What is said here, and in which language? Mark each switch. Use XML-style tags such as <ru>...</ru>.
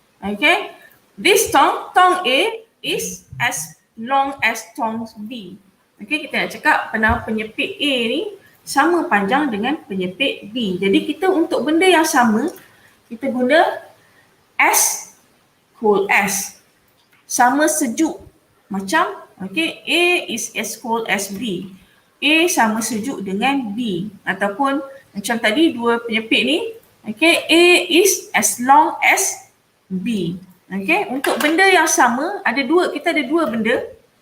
<en>Okay, this tongue A is as long as tongue B.</en> <ms>Okay, kita nak cakap penyepit A ni sama panjang dengan penyepit B. Jadi kita untuk benda yang sama, kita guna</ms> <en>as cold as.</en> <ms>Sama sejuk. Macam,</ms> <en>okay, A is as cold as B.</en> <ms>A sama sejuk dengan B. Ataupun macam tadi dua penyepit ni, okay,</ms> <en>A is as long as B.</en> <ms>Okay, untuk benda yang sama, kita ada dua benda.</ms>